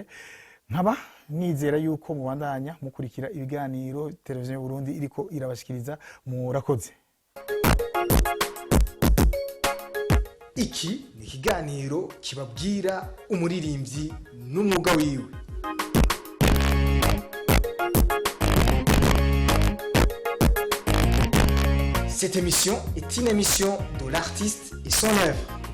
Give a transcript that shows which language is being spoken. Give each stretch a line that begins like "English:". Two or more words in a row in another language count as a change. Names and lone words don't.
Rundi: Nkaba nizera yuko mubandanya mukurikira ibiganiro televiziyo y'u Burundi iriko irabashikiriza. Murakoze. Iki ni ikiganiro kibabwira umuririmbyi n'umwuga wiwe.
French: Cette émission est une émission de l'artiste et son œuvre.